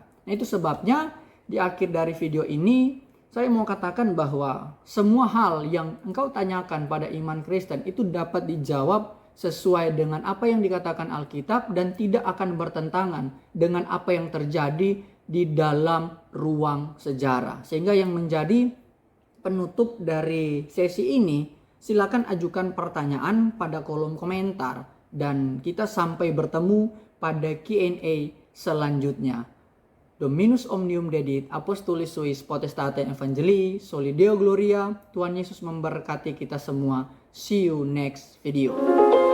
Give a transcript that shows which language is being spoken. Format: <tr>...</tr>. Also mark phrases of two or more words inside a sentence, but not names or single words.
<id>Nah, itu sebabnya di akhir dari video ini saya mau katakan bahwa semua hal yang engkau tanyakan pada iman Kristen itu dapat dijawab sesuai dengan apa yang dikatakan Alkitab dan tidak akan bertentangan dengan apa yang terjadi di dalam ruang sejarah. Sehingga yang menjadi penutup dari sesi ini, silakan ajukan pertanyaan pada kolom komentar dan kita sampai bertemu pada Q&A selanjutnya.</id> <la>Dominus omnium dedit, apostolis suis potestate evangelii, soli Deo gloria.</la> <id>Tuhan Yesus memberkati kita semua.</id> <en>See you next video.</en>